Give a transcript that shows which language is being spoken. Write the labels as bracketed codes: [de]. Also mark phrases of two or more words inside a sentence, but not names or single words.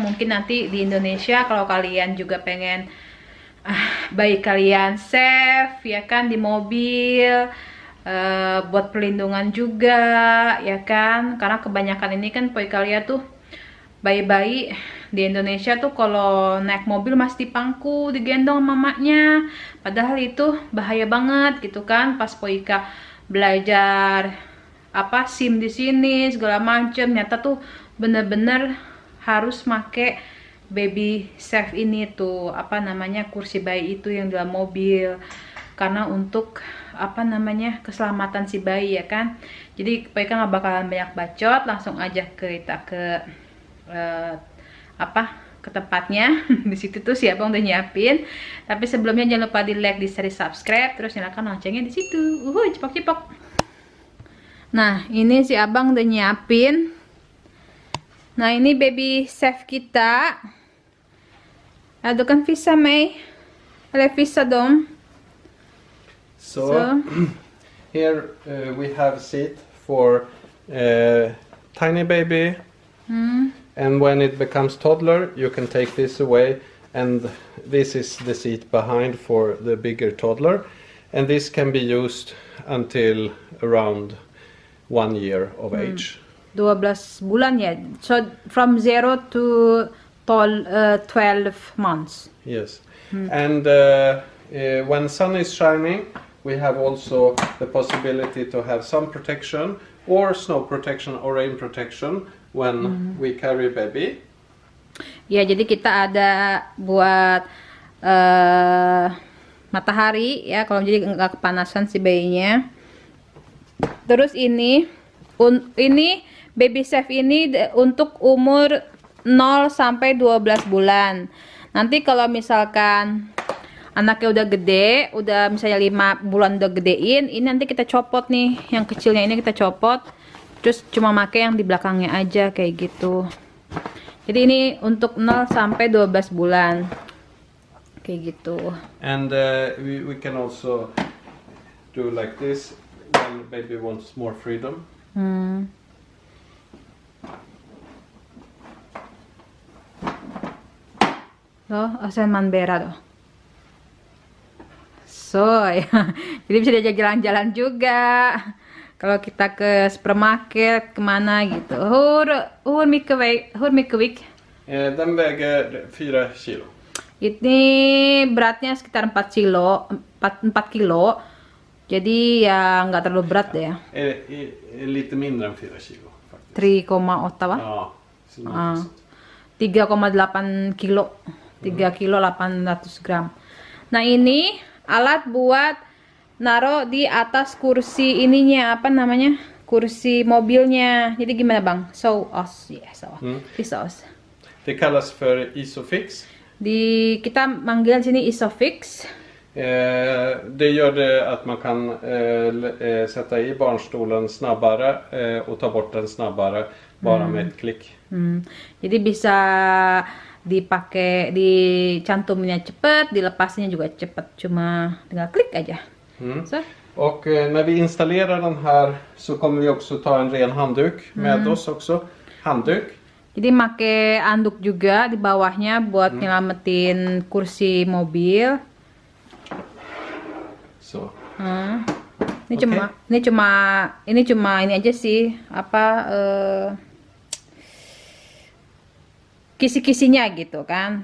[id] Mungkin nanti di Indonesia kalau kalian juga pengen bayi kalian safe ya kan di mobil, buat perlindungan juga ya kan, karena kebanyakan ini kan Poika lihat tuh bayi-bayi di Indonesia tuh kalau naik mobil masih dipangku, digendong mamanya, padahal itu bahaya banget gitu kan. Pas Poika belajar SIM di sini segala macem, nyata tuh bener-bener harus make [en] baby safe [id] ini tuh kursi bayi itu yang dalam mobil, karena untuk keselamatan si bayi ya kan. Jadi Poika nggak bakalan banyak bacot, langsung aja kita ke tempatnya. Di situ tuh si abang udah nyiapin, tapi sebelumnya jangan lupa di like, di share, di subscribe, terus nyalakan loncengnya di situ. Cepok-cepok. Nah ini si abang udah nyiapin. Nah ini [en] baby safe [id] kita. Ada kan visa May, ada visa dom. [en] So here we have seat for tiny baby, and when it becomes toddler you can take this away, and this is the seat behind for the bigger toddler, and this can be used until around 1 year of age. [id] 12 bulan ya, [en] so from 0 to 12 months. Yes. And when sun is shining, we have also the possibility to have sun protection or snow protection or rain protection when we carry baby. [id] Ya, jadi kita ada buat matahari ya, kalau jadi nggak kepanasan si bayinya. Terus ini [en] baby safe [id] ini untuk umur 0 sampai 12 bulan. Nanti kalau misalkan anaknya udah gede, udah misalnya 5 bulan udah gedein, ini nanti kita copot nih, yang kecilnya ini kita copot, terus cuma pakai yang di belakangnya aja kayak gitu. Jadi ini untuk 0 sampai 12 bulan kayak gitu. [en] And we can also do like this when baby wants more freedom. Loh, asan manbera loh. [id] So ya, jadi bisa diajak jalan-jalan juga kalau kita ke supermarket kemana gitu. [sv] Hur mycket vikt? Den väger 4 kilo. [id] Ini beratnya sekitar 4 kilo, 4 kilo. Jadi ya nggak terlalu berat deh ya. [sv] Lite mindre än 4 kilo faktiskt. 3,8 va? Ja, 3,8 kilo. 3 kilo 800 gram. [id] Nah ini alat buat naruh di atas kursi ininya, kursi mobilnya. Jadi gimana bang? [en] Show us. [sv] Det kallas för Isofix. [id] Kita manggil sini Isofix. [sv] Det gör det att man kan sätta i barnstolen snabbare och ta bort den snabbare bara med ett klick. [id] Jadi bisa dipakai, dicantumnya cepet, dilepasnya juga cepet, cuma tinggal klik aja. [sv] Så. Och när vi installerar den här så kommer vi också ta en ren handduk med oss också. Handduk. [id] Jadi pakai anduk juga di bawahnya buat nyelamatin kursi mobil. [sv] Så. [id] Ini cuma ini aja sih, kisi-kisinya gitu kan.